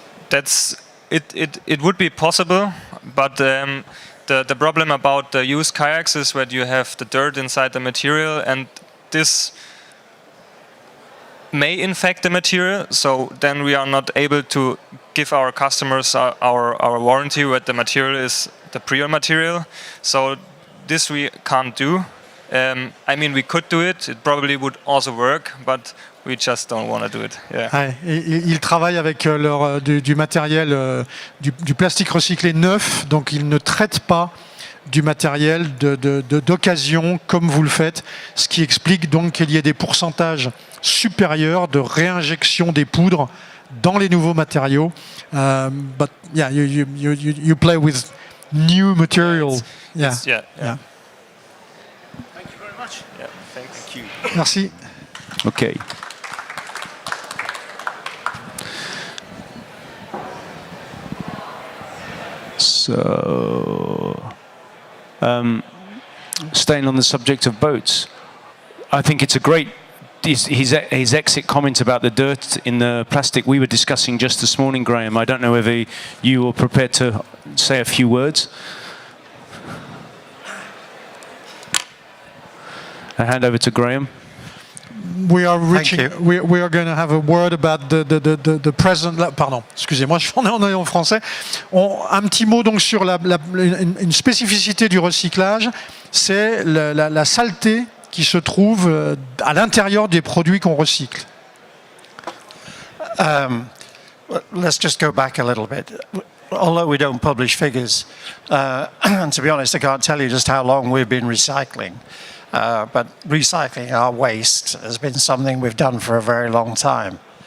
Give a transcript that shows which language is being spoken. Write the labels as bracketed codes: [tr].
[en] It would be possible, but the problem about the used kayaks is that you have the dirt inside the material, and this may infect the material. So then we are not able to give our customers our warranty that the material is the pre-owned material. So this we can't do. I mean, we could do it. It probably would also work, but we just don't want to do it. Yeah. [fr] Ouais, ils travaillent avec du matériel, du plastique recyclé neuf, donc ils ne traitent pas du matériel d'occasion comme vous le faites, ce qui explique donc qu'il y ait des pourcentages supérieurs de réinjection des poudres dans les nouveaux matériaux. [en] But yeah, you play with new material. Yeah. Yeah, thank you. [fr] Merci. [en] Okay. So, staying on the subject of boats, I think it's a great, his exit comment about the dirt in the plastic we were discussing just this morning, Graham. I don't know whether you were prepared to say a few words. I hand over to Graham. We are reaching. We are going to have a word about the present. [fr] Pardon, excusez-moi, je vais en français. Un petit mot donc sur une spécificité du recyclage, c'est la saleté qui se trouvent à l'intérieur des produits qu'on recycle? [en] Let's just go back a little bit. Although we don't publish figures, and to be honest, I can't tell you just how long we've been recycling. But recycling our waste has been something we've done for a very long time.